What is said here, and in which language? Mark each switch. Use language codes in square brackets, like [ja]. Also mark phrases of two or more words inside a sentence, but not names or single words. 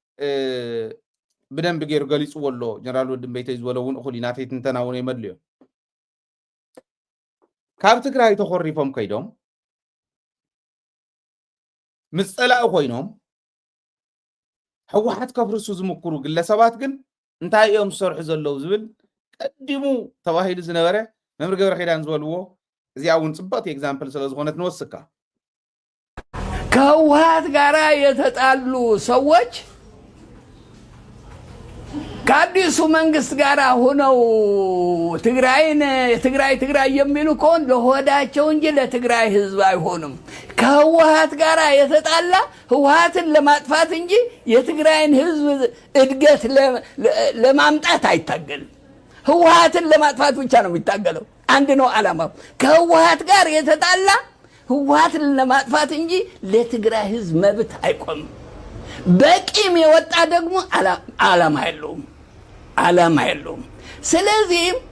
[ti] ብደንብ ገይሩ ገሊፅዎ ኣሎ ጀነራል ወድን ቤተይ ዝበሎ እውን እኹል ናተይ ትንተና እውን የመድልዮም ካብ ትግራይ ተኮሪፎም ከይዶም ምስ ፀላኢ ኮይኖም ሕወሓት ከፍርሱ ዝምክሩ ግለሰባት ግን እንታይ እዮም ዝሰርሑ ዘለዉ ዝብል ቀዲሙ ተባሂሉ ዝነበረ መምር ገብረ ኪዳን ዝበልዎ እዚኣ እውን ፅብቕቲ ኤግዛምፕል ስለ ዝኾነት ንወስካ [am] ከህወሓት ጋር የተጣሉ ሰዎች ከአዲሱ መንግስት ጋር ሆነው ትግራይ የሚሉ ከሆን ለሆዳቸው እንጂ ለትግራይ ህዝብ አይሆንም። ከህወሓት ጋር የተጣላ ህወሓትን ለማጥፋት እንጂ የትግራይን ህዝብ እድገት ለማምጣት አይታገልም። ህወሓትን ለማጥፋት ብቻ ነው የሚታገለው። አንድ ነው ዓላማው። ከህወሓት ጋር የተጣላ ህወሓትን ለማጥፋት እንጂ ለትግራይ ህዝብ መብት አይቆምም። በቂም የወጣ ደግሞ ዓላማ የለውም። ዓላማ የለውም። ስለዚህ